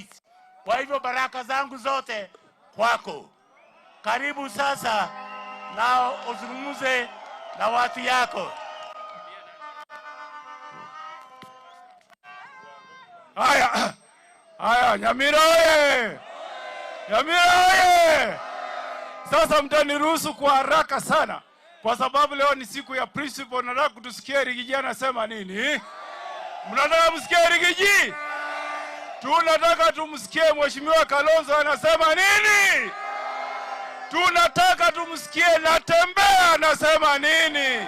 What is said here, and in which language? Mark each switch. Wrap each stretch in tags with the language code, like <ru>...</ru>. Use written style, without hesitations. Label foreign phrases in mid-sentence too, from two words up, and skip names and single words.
<sw>Kwa hivyo baraka zangu zote kwako. Karibu sasa na uzungumze na watu yako. Haya, Nyamira oye! Nyamira oye! Sasa mtaniruhusu kwa haraka sana, kwa sababu leo ni siku ya principal. Nataka kutusikia Rigiji anasema nini. Mnataka msikie Rigiji? Tunataka tumsikie Mheshimiwa Kalonzo anasema nini. Tunataka tumsikie Natembeya anasema nini.</sw>